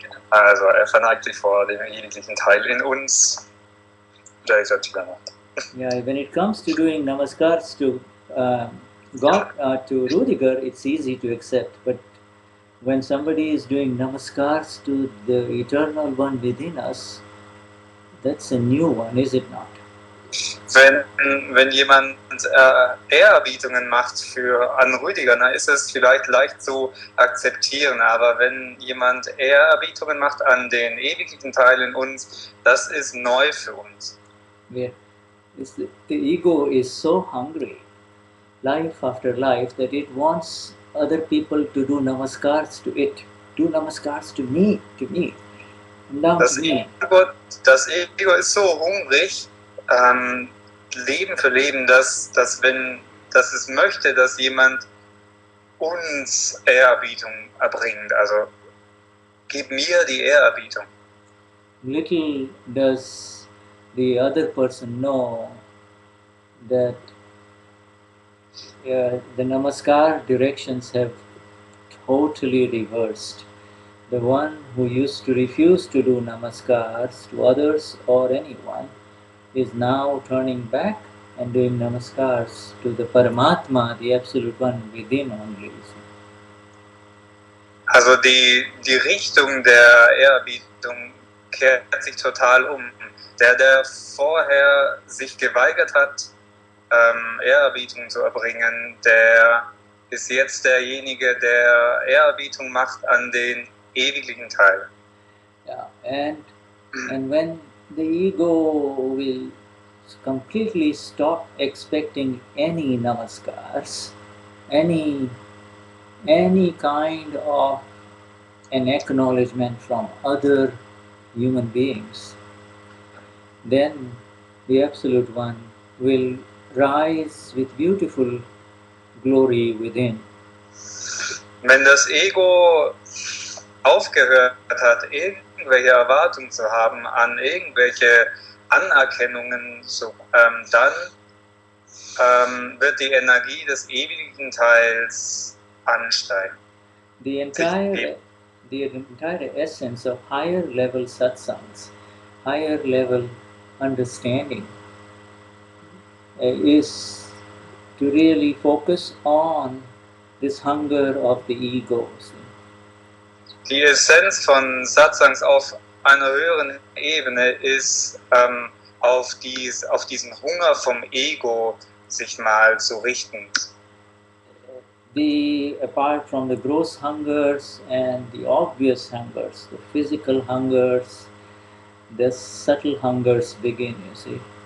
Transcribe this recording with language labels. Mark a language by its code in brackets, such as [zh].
[de] Also, er verneigt sich vor dem ewiglichen Teil in uns. [hi] Jai Satchidanand. [en] Yeah, when it comes to doing namaskars to God, to Ruediger, it's easy to accept. But when somebody is doing namaskars to the eternal one within us, that's a new one, is it not? [de] Wenn jemand Ehrerbietungen macht an Ruediger, dann ist es vielleicht leicht zu akzeptieren, aber wenn jemand Ehrerbietungen macht an den ewigen Teil in uns, das ist neu für uns. [en] Where the ego is so hungry, life after life, that it wants other people to do namaskars to it. Do namaskars to me, to me. Now to me. [de] Das Ego ist so hungrig, Leben für Leben, dass es möchte, dass jemand uns Ehrerbietung erbringt. Also gib mir die Ehrerbietung. [en] Little does the other person know that the namaskar directions have totally reversed. The one who used to refuse to do namaskars to others or anyone is now turning back and doing namaskars to the Paramatma, the Absolute One within only. [de] Also die Richtung der Ehrerbietung kehrt sich total um. Der vorher sich geweigert hat, Ehrerbietung zu erbringen, der ist jetzt derjenige, der Ehrerbietung macht an den ewigen Teil. [en] Yeah, and when the ego will completely stop expecting any namaskars, any kind of an acknowledgement from other human beings, then the Absolute One will rise with beautiful glory within. [de] Wenn das Ego aufgehört hat, irgendwelche Erwartungen zu haben an irgendwelche Anerkennungen, dann wird die Energie des ewigen Teils ansteigen. [en] The entire essence of higher level satsangs, higher level understanding is to really focus on this hunger of the ego. [de] Die Essenz von Satsangs auf einer höheren Ebene ist, auf diesen Hunger vom Ego sich mal zu richten. [en] Apart from the gross hungers and the obvious hungers, the physical hungers, the subtle hungers begin, you see.